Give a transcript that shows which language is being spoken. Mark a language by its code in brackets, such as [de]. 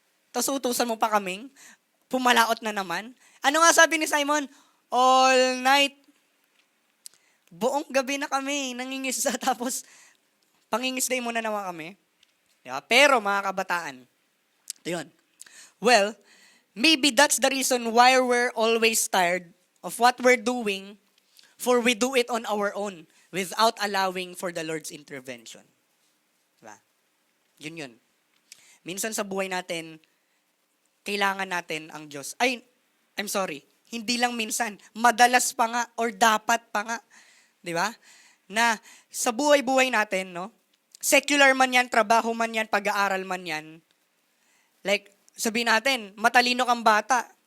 [tl] Tapos utusan mo pa kaming. Pumalaot na naman. Ano nga sabi ni Simon? [en] All night. [tl] Buong gabi na kami nangingisda tapos pangingisday muna naman kami. Diba? Pero mga kabataan, ito yun. [en] Well, maybe that's the reason why we're always tired of what we're doing, for we do it on our own without allowing for the Lord's intervention. [tl] Diba? Yun. Minsan sa buhay natin, kailangan natin ang Diyos. [en] I'm sorry. [tl] Hindi lang minsan. Madalas pa nga or dapat pa nga. Di ba? Na sa buhay-buhay natin, no? Secular man yan, trabaho man yan, pag-aaral man yan. Like, sabihin natin, matalino kang bata.